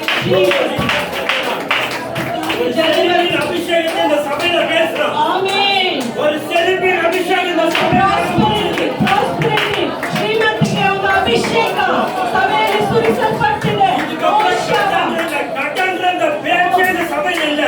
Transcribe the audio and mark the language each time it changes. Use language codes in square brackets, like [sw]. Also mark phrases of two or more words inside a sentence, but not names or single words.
[ta] செலிபின் அபிஷேகத்தை இந்த சபையில பேசுறோம். ஆமென். ஒரு செலிபின் அபிஷேகம் இந்த சபையில [kn] ಪ್ರಾಸ್ಪರಿಟಿ ಶ್ರೀಮಂತಿಕೆ ಒಂದು ಅಭಿಷೇಕ ಸಭೆಯಲ್ಲಿ ಸುರಿಸಲ್ಪಟ್ಟಿದೆ. [ta] கட்டன்ற அந்த பேச்சே இந்த சபையில இல்ல.